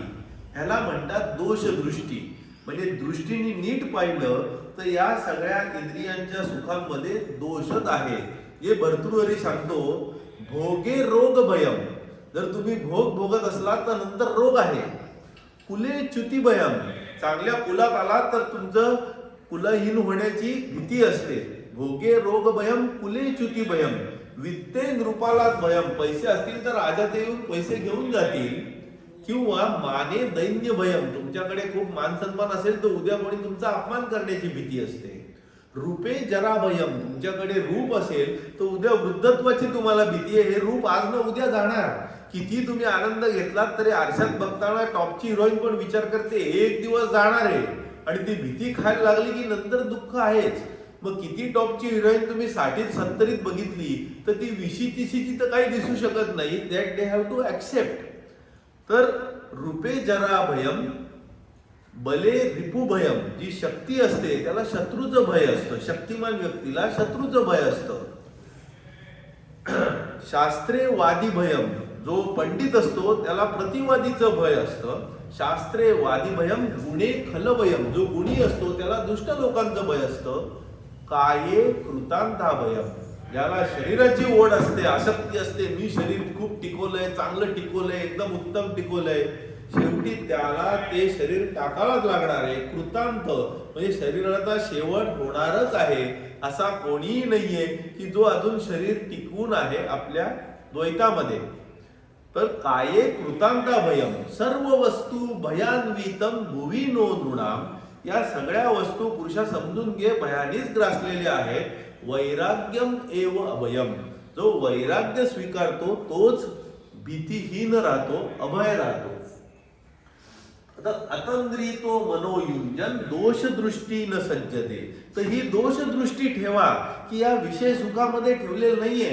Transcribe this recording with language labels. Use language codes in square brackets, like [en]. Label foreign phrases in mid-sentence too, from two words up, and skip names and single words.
[mr] ह्याला म्हणतात दोषदृष्टी. म्हणजे दृष्टीने नीट पाहिलं तर या सगळ्या इंद्रियांच्या सुखांमध्ये दोषच आहे. जे भर्तृहरी सांगतो, [sa] भोगे रोग भयम, [mr] जर तुम्ही भोग भोगत असलात तर नंतर रोग आहे. [sa] कुले च्युती भयम, [mr] चांगल्या कुलात आलात तर तुमचं कुलहीन होण्याची भीती असते. [sa] भोगे रोग भयम कुले च्युती भयम, वित्ते नृपाला भयम, [mr] पैसे असतील तर राजात येऊन पैसे घेऊन जातील. किंवा [sa] माने दैन्य भयम, [mr] तुमच्याकडे खूप मान सन्मान असेल तर उद्या कोणी तुमचा अपमान करण्याची भीती असते. [sa] रूपे जरा भयम, [mr] तुमच्याकडे रूप असेल तर उद्या वृद्धत्वाची तुम्हाला भीती आहे. हे रूप आज न उद्या जाणार. किती तुम्ही आनंद घेतलात तरी आरशात बघताना टॉपची हिरोईन पण विचार करते एक दिवस जाणार आहे, आणि ती भीती खायला लागली की नंतर दुःख आहेच. मग किती टॉपची हिरोईन तुम्ही 60-70 बघितली तर ती 20-30ची तर काही दिसू शकत नाही. [en] That they have to accept. [sa] तर रूपे जरा भयम, बले रिपू भयम, [mr] जी शक्ती असते त्याला शत्रूचं भय असतं. शक्तिमान व्यक्तीला शत्रूचं भय असतं. [sa] शास्त्रे वादी भयम, [mr] जो पंडित असतो त्याला प्रतिवादीचं भय असतं. [sa] शास्त्रे वादी भयम, गुणे खल भयम, [mr] जो गुणी असतो त्याला दुष्ट लोकांचं भय असतं. [sa] काये कृतांता भयम, [mr] ज्याला शरीराची ओढ असते, आसक्ती असते, मी शरीर खूप टिकवलंय, चांगलं टिकवलंय, एकदम उत्तम टिकवलंय, शेवटी त्याला ते शरीर टाकावंच लागणार आहे. कृतांत म्हणजे शरीराचा शेवट होणारच आहे. असा कोणीही नाहीये की जो अजून शरीर टिकवून आहे आपल्या द्वैतामध्ये. [sa] तर काये कृतांता भयम सर्व वस्तू भयान्वितम भुवी नो नृणाम. [mr] या सगळ्या वस्तू पुरुषा समजून घे भयानीच ग्रासलेल्या आहेत. [sa] वैराग्यम एव अभयम. [mr] जो वैराग्य स्वीकारतो तोच भीतीहीन राहतो, अभय राहतो. [sa] आता अतंद्रितो मनोयुंजन दोष दृष्टी न सज्जते. [mr] तर ही दोष दृष्टी ठेवा की या विषय सुखामध्ये ठेवलेलं नाहीये.